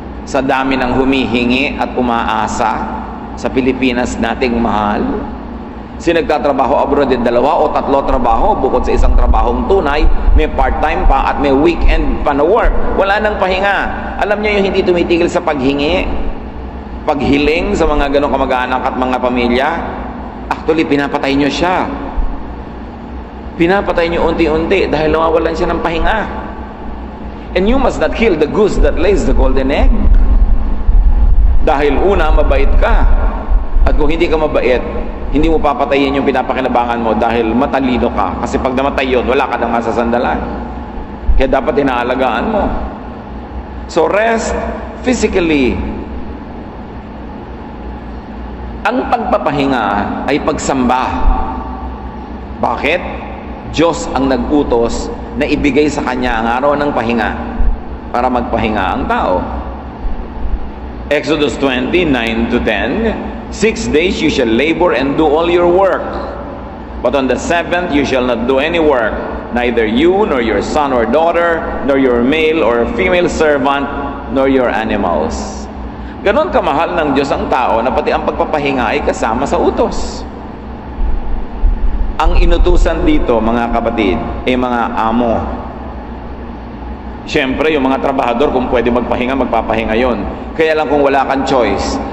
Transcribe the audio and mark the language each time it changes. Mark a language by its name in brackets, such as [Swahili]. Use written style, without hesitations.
[Filipino] Sa dami ng humihingi at umaasa sa Pilipinas nating mahal, nagtatrabaho abroad din 2 o 3 trabaho bukod sa isang trabahong tunay, may part-time pa at may weekend pa na work. Wala nang pahinga. Alam niyo yung hindi tumitigil sa paghingi, paghiling sa mga ganong kamag-anak at mga pamilya, actually pinapatay niyo siya. Pinapatay niyo unti-unti dahil nawawalan siya ng pahinga. [English] And you must not kill the goose that lays the golden egg. [Filipino] Dahil una, mabait ka. At kung hindi ka mabait, hindi mo papatayin yung pinapakinabangan mo dahil matalino ka. Kasi pag namatay yun, wala ka nang masasandalan. Kaya dapat inaalagaan mo. [English] So rest physically. [Filipino] Ang pagpapahinga ay pagsamba. Bakit? Diyos ang nag-utos na ibigay sa kanya ang araw ng pahinga para magpahinga ang tao. [English] Exodus 20:9-10, 6 days you shall labor and do all your work, but on the 7th you shall not do any work, neither you, nor your son or daughter, nor your male or female servant, nor your animals. [Filipino] Ganon kamahal ng Diyos ang tao na pati ang pagpapahinga ay kasama sa utos. Ang inutusan dito, mga kapatid, ay mga amo. Siyempre, yung mga trabahador, kung pwede magpahinga, magpapahinga yon. Kaya lang kung wala kang choice.